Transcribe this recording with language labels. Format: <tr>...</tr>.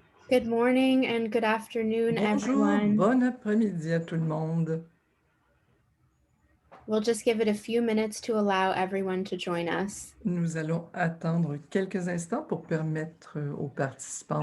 <en>Good morning and good afternoon,</en> <fr>Bonjour,</fr> <en>everyone.</en> <fr>bon après-midi à tout le monde.</fr> <en>We'll just give it a few minutes to allow everyone to join us.</en> <fr>Nous allons attendre quelques instants pour permettre aux participants</fr>